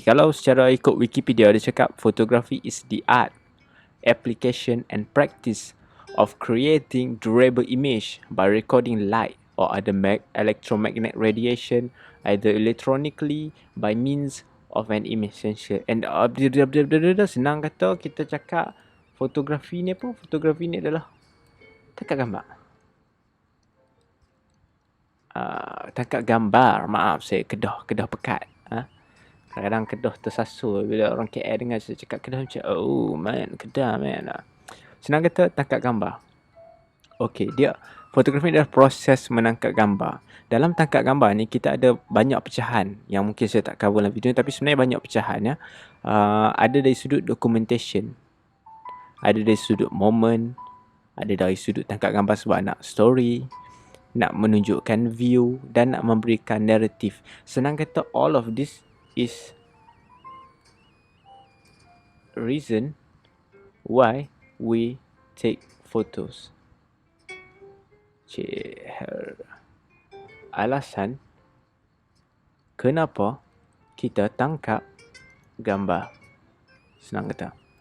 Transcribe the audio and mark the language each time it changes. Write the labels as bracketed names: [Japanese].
[Malay] Kalau secara ikut Wikipedia, dia cakap [English] photography is the art, application and practice of creating durable image by recording light or other electromagnetic radiation, either electronically by means of an image sensor. [Malay] And senang kata kita cakap fotografi ni apa? Fotografi ni adalah tangkap gambar. Tangkap gambar. Maaf, saya kedah pekat. Kadang-kadang kedah tersasul bila orang KL dengar saya cakap kedah macam, [English] oh man, [Malay] kedah man. Senang kata tangkap gambar. Okay, dia Fotografi adalah proses menangkap gambar. Dalam tangkap gambar ni kita ada banyak pecahan yang mungkin saya tak cover dalam video ni, tapi sebenarnya banyak pecahan ya. Ada dari sudut documentation, ada dari sudut moment, ada dari sudut tangkap gambar sebab nak story, nak menunjukkan view dan nak memberikan narrative. Senang kata, [English] all of this is reason why we take photos. [Malay] Alasan kenapa kita tangkap gambar. Senang kata.